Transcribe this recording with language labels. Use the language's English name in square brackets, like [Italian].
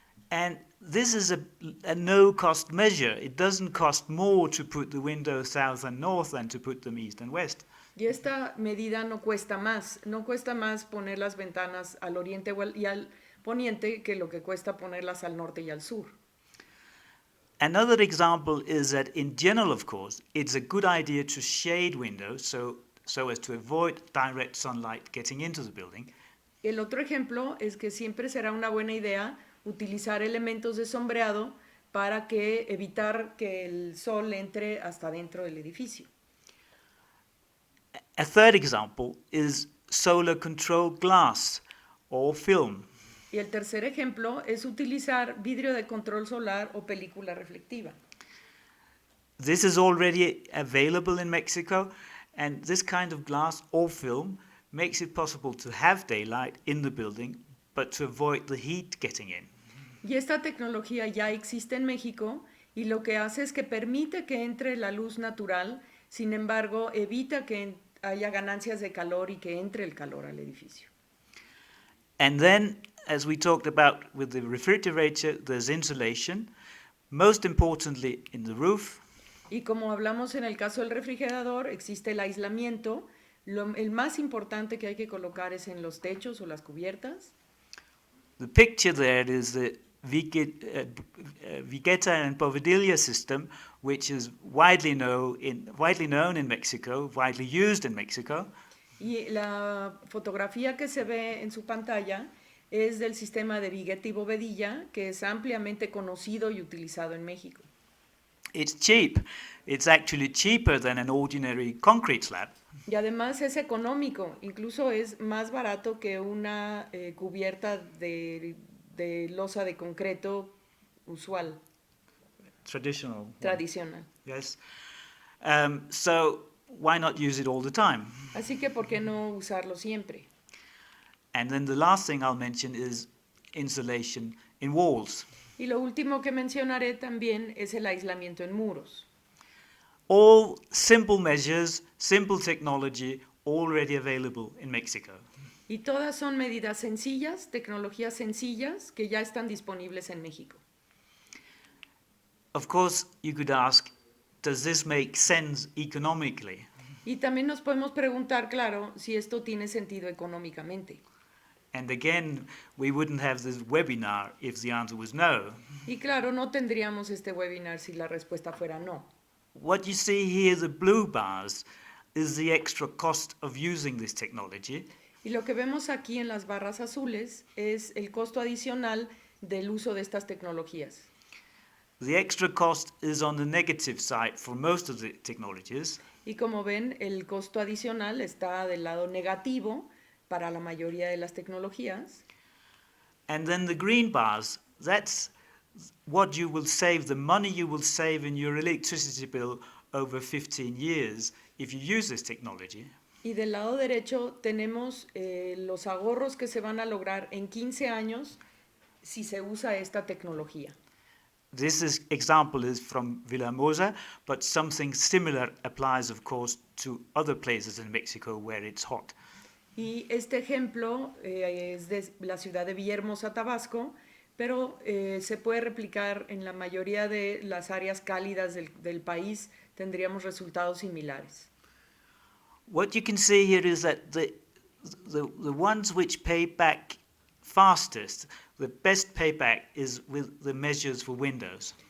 [English] And this is a no-cost measure. It doesn't cost more to put the windows south and north than to put them east and west. [Spanish] Y esta medida no cuesta más poner las ventanas al oriente y al poniente que lo que cuesta ponerlas al norte y al sur. [English] Another example is that in general, of course, it's a good idea to shade windows so as to avoid direct sunlight getting into the building. [Spanish] El otro ejemplo es que siempre será una buena idea utilizar elementos de sombreado para evitar que el sol entre hasta dentro del edificio. [English] A third example is solar controlled glass or film. [Spanish] Y el tercer ejemplo es utilizar vidrio de control solar o película reflectiva. [English] This is already available in Mexico, and this kind of glass or film makes it possible to have daylight in the building, but to avoid the heat getting in. [Spanish] Y esta tecnología ya existe en México y lo que hace es que permite que entre la luz natural, sin embargo, evita que haya ganancias de calor y que entre el calor al edificio. [English] And then, as we talked about with the refrigerator, there's insulation, most importantly in the roof. [Spanish] Y como hablamos en el caso del refrigerador, existe el aislamiento. El más importante que hay que colocar es en los techos o las cubiertas. [English] The picture there is the Vigueta and Povedilla system, which is widely known in Mexico, widely used in Mexico. [Spanish] Y la fotografía que se ve en su pantalla es del sistema de Vigueta y Povedilla, que es ampliamente conocido y utilizado en México. [English] It's cheap. It's actually cheaper than an ordinary concrete slab. [Spanish] Y además es económico, incluso es más barato que una cubierta de losa de concreto usual. Tradicional. [English] Yes. So why not use it all the time? [Spanish] Así que ¿por qué no usarlo siempre? [English] And then the last thing I'll mention is insulation in walls. [Spanish] Y lo último que mencionaré también es el aislamiento en muros. [English] All simple measures, simple technology, already available in Mexico. [Spanish] Y todas son medidas sencillas, tecnologías sencillas que ya están disponibles en México. [English] Of course, you could ask, does this make sense economically? [Spanish] Y también nos podemos preguntar, claro, si esto tiene sentido económicamente. [English] And again, we wouldn't have this webinar if the answer was no. [Spanish] Y claro, no tendríamos este webinar si la respuesta fuera no. [English] What you see here, the blue bars, is the extra cost of using this technology. [Spanish] Y lo que vemos aquí en las barras azules es el costo adicional del uso de estas tecnologías. [English] The extra cost is on the negative side for most of the technologies. [Spanish] Y como ven, el costo adicional está del lado negativo para la mayoría de las tecnologías. [English] And then the green bars, that's what you will save, the money you will save in your electricity bill over 15 years if you use this technology. [Spanish] Y del lado derecho tenemos los ahorros que se van a lograr en 15 años si se usa esta tecnología. [English] This example is from Villahermosa, but something similar applies, of course, to other places in Mexico where it's hot. [Spanish] Y este ejemplo es de la ciudad de Villahermosa, Tabasco, pero se puede replicar en la mayoría de las áreas cálidas del país, tendríamos resultados similares. [English] What you can see here is that the ones which pay back fastest, the best payback is with the measures for windows.